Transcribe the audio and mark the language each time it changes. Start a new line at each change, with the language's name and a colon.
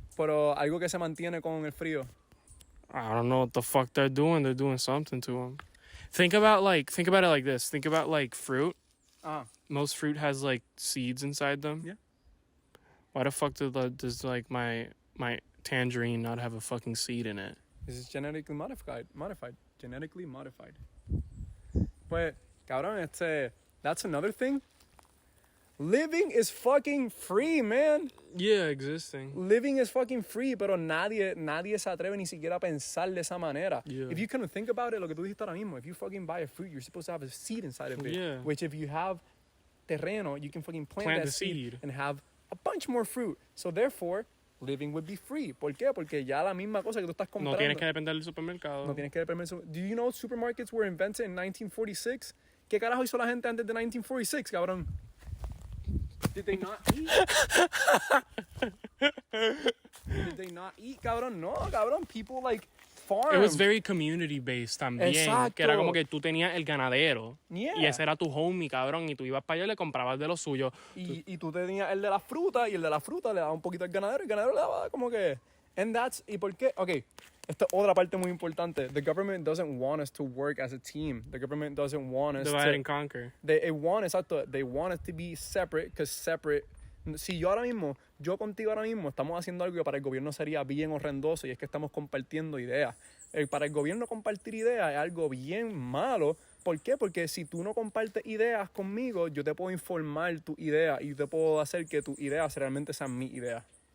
Spanish: Pero algo que se mantiene con el frío.
English: I don't know what the fuck they're doing. They're doing something to them. Think about it like this. Think about like fruit. Most fruit has like seeds inside them. Yeah. Why the fuck does like my tangerine not have a fucking seed in it? This is genetically modified. Genetically modified. But, cabrón, that's another thing. Living is fucking free, man. Yeah, existing. Living is fucking free,
Spanish: pero nadie se atreve ni siquiera a pensar de esa manera.
English: Yeah. If you kind of think about it,
Spanish: lo que tú dijiste ahora mismo,
English: if you fucking buy a fruit, you're supposed to have a seed inside of it. Yeah. Which if you have terreno, you can fucking plant Plant that the seed seed and have a bunch more fruit. So therefore, living would be free.
Spanish: ¿Por qué? Porque ya la misma cosa que tú estás comprando. No tienes que depender del supermercado. No tienes que depender.
English: Do you know supermarkets were invented in 1946?
Spanish: ¿Qué carajo hizo la gente antes de 1946, cabrón?
English: Did they not eat? Did they not eat, cabrón? No, cabrón. People like farm. It was very community based
Spanish: también. Exacto. Que era como que tú tenías el ganadero.
English: Yeah.
Spanish: Y ese era tu homie, cabrón. Y tú ibas para allá y le comprabas de lo suyo. Y tú tenías el de la fruta y el de la fruta le daba un poquito al ganadero y el ganadero le daba como que.
English: And that's.
Spanish: ¿Y por qué? Okay. Esta otra parte muy importante.
English: The government doesn't want us to work as a team. The government doesn't want us Divide and conquer. They want us to be separate, because separate.
Spanish: Si yo contigo ahora mismo, estamos haciendo algo que para el gobierno sería bien horrendoso, y es que estamos compartiendo ideas. Para el gobierno compartir ideas es algo bien malo. ¿Por qué? Porque si tú no compartes ideas conmigo, yo te puedo informar tu idea y te puedo hacer que tus ideas realmente sean mi idea.